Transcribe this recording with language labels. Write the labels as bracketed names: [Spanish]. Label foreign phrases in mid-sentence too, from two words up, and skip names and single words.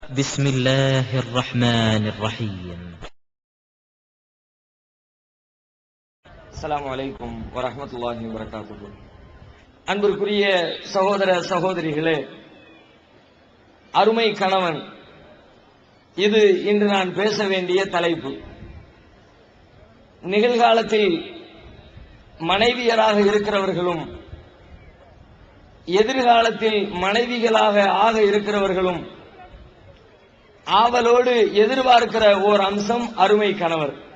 [Arabic] بسم الله الرحمن الرحيم. السلام عليكم ورحمة الله وبركاته. [Tamil] அன்பிற்குரிய சகோதர சகோதரிகளே, அருமை கணவன், இது இன்று நான் பேச வேண்டிய தலைப்பு. நிகழ்காலத்தில் மனைவியராக இருக்கிறவர்களும் எதிர்காலத்தில் மனைவிகளாக ஆக இருக்கிறவர்களும் ஆவலோடு எதிர்பார்க்கிற ஓர் அம்சம் அருமை கணவர்.